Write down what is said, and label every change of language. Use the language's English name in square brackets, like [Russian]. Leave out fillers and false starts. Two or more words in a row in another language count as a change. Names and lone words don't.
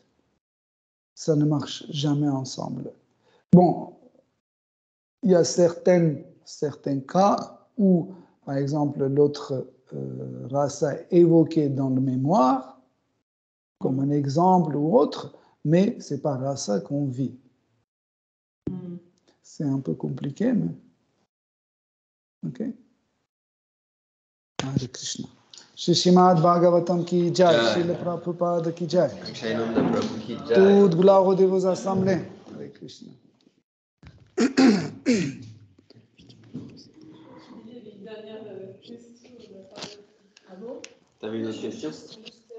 [French] Ça ne marche jamais ensemble. Bon, il y a certains cas où, par exemple, l'autre rasa est évoqué dans le mémoire, comme un exemple ou autre, mais ce n'est pas rasa qu'on vit. C'est un peu compliqué, mais... [Sanskrit] Ok. हरे कृष्ण. [Hindi] श्री श्रीमद् भागवतम् की जय, श्रील प्रभुपाद की जय. [French] Toutes gloires aux dévots assemblés. [Sanskrit] हरे कृष्ण. [French] T'avais une autre question?